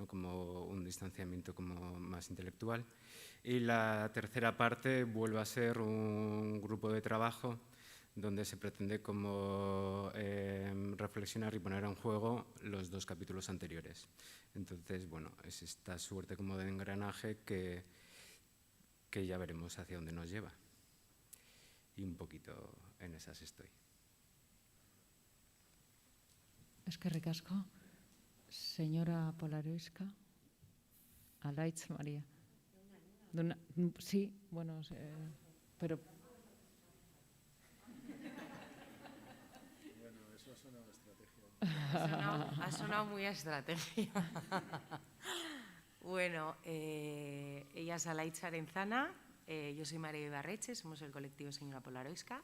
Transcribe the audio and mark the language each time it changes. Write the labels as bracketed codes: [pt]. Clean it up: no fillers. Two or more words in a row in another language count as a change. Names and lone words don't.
[es] Como un distanciamiento como más intelectual. Y la tercera parte vuelve a ser un grupo de trabajo donde se pretende como reflexionar y poner en juego los 2 capítulos anteriores. Entonces, bueno, es esta suerte como de engranaje que ya veremos hacia dónde nos lleva. Y un poquito en esas estoy. [eu] Eskerrik asko. [es] Señora Polaroiska. Alaitz, María. Sí, bueno, pero... Bueno, eso ha sonado estrategia. Ha sonado muy a estrategia. Bueno, ella es Alaitz Arenzana, yo soy María Ibarreche, somos el colectivo Señora Polaroiska.